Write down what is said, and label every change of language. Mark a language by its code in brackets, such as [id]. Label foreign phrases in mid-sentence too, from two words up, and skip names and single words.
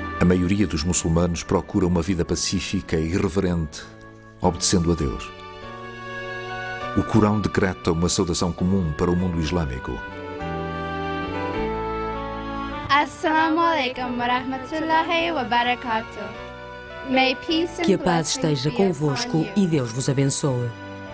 [pt] maioria dos muçulmanos procura uma vida pacífica e irreverente, obedecendo a Deus. O Corão decreta uma saudação comum para o mundo islâmico. [ar] السلام عليكم ورحمة الله وبركاته. [pt] Que a paz esteja convosco e Deus vos abençoe.